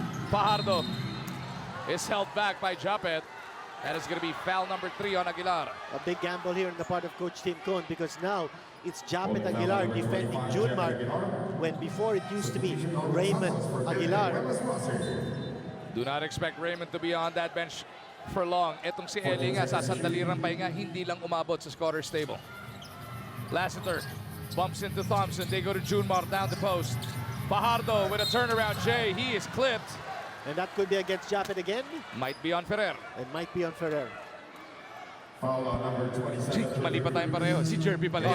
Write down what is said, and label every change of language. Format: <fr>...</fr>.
<en>Fajardo is held back by Japet. That is going to be foul number 3 on Aguilar. A big gamble here on the part of Coach Tim Cone, because now it's Japet Aguilar defending Junmar, when before it used to be Raymond Aguilar. Do not expect Raymond to be on that bench for long.</en> <tl>Etong si Eli nga, sasandali ng pahinga, hindi lang umabot sa scorer's table.</tl> <en>Lassiter bumps into Thompson. They go to Junmar down the post. Fajardo with a turnaround J. He is clipped. And that could be against Japet again. Might be on Ferrer. It might be on Ferrer. Foul on number 27.</en> <tl>Mali pa tayong pareho. Si Jervy pala.</tl>